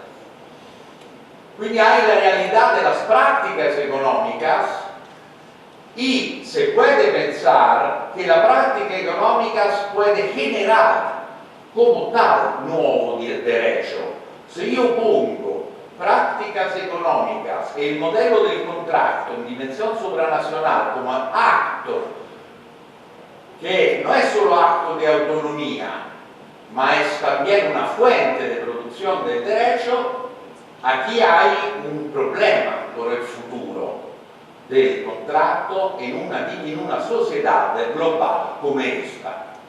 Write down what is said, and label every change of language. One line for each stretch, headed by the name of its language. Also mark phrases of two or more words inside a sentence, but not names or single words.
Spanish: Quindi hay la realidad de las prácticas económicas y se puede pensar que la práctica económica puede generar como tal nuevo derecho. Si yo pongo prácticas económicas
Italian: e il modello del contratto in dimensione sovranazionale
Spanish: come acto que no es solo acto de autonomía, ma es también una fuente de producción del derecho, aquí hay un problema por el futuro del contrato en una sociedad global como esta.